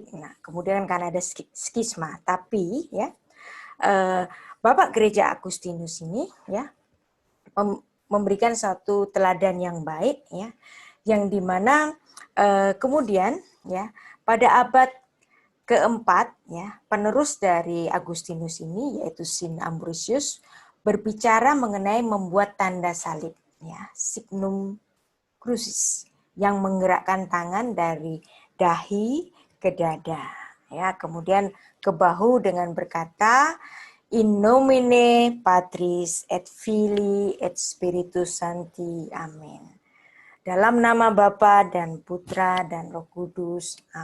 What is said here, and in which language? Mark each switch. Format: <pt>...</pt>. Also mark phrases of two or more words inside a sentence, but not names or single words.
<id>Nah, kemudian karena ada skisma, tapi ya Bapak Gereja Agustinus ini ya memberikan satu teladan yang baik ya, yang dimana kemudian ya pada abad keempat ya penerus dari Agustinus ini yaitu Sin Ambrosius berbicara mengenai membuat tanda salib ya</id> <la>signum crucis</la> <id>yang menggerakkan tangan dari dahi ke dada ya kemudian ke bahu dengan berkata</id> <la>In nomine Patris et Filii et Spiritus Sancti.</la> <id>Amin. Dalam nama Bapa dan Putra dan Roh Kudus.</id>